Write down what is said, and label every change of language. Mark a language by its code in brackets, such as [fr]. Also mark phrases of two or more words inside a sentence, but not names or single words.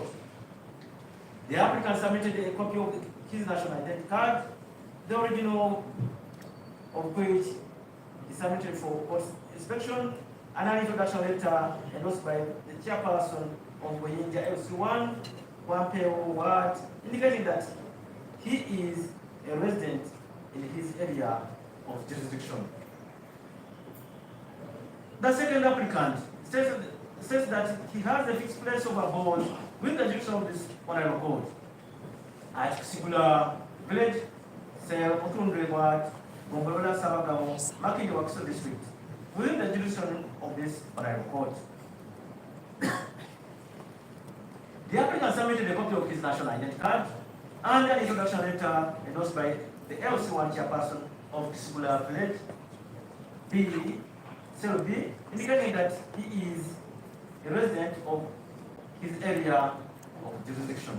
[en] The applicant submitted a copy of his national identity card, the original of which is submitted for court inspection, and an introduction letter endorsed by the chairperson of Wiyinja LC1, 1 Ward, indicating that he is a resident in his area of jurisdiction. The second applicant says that he has a fixed place of abode within the jurisdiction of this honorable court at Kisibula Village, Sel, Mutundre Ward, Gongolola Sabagao, Makindi Wakiso District, within the jurisdiction of this honorable court. The applicant submitted a copy of his national identity card and an introduction letter endorsed by the LC1 chairperson of Kisibula Village, Cell B, indicating that he is a resident of his area of jurisdiction.